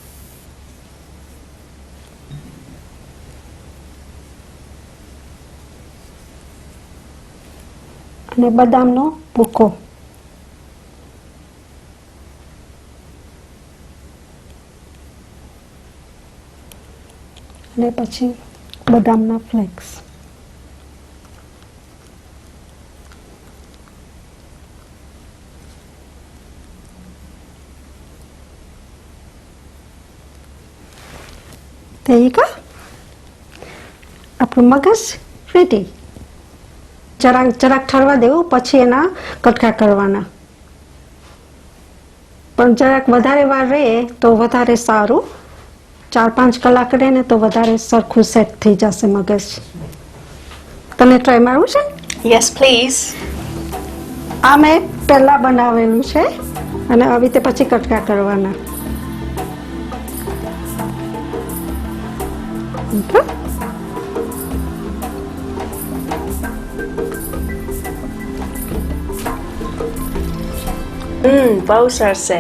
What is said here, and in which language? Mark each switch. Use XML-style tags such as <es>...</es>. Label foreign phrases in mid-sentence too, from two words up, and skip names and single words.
<gu>અને બદામનો ભૂકો. અને પછી બદામના ફ્લેક્સ.</gu> <en>There you go.</en> <gu>આપણું મગજ રેડી. જરાક ઠરવા દેવું પછી એના કટકા કરવાના. પણ જરાક વધારે વાર રહે તો વધારે સારું. 4-5 કલાક રહે ને તો વધારે સરખું સેટ થઈ જશે મગજ. તને ટ્રાય મારવું છે?</gu> <en>Yes, please.</en> <gu>આ મેં પહેલા બનાવેલું છે અને આવી રીતે પછી કટકા કરવાના.</gu> <en>Okay.</en> <gu>બહુ સરસ છે.</gu>